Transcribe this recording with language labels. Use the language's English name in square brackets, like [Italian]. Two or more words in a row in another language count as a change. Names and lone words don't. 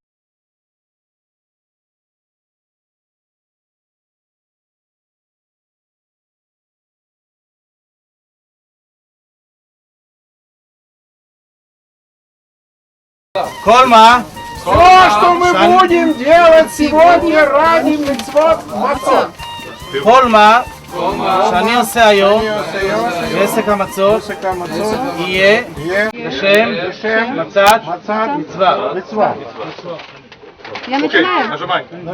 [Hebrew] Кольма, [Russian] Все, что мы будем делать сегодня ради [Hebrew] מצוות מצות. קולמה שאני עושה היום בעסק המצות יהיה בשם מצת מצווה. [Russian] Я начинаю. Нажимай.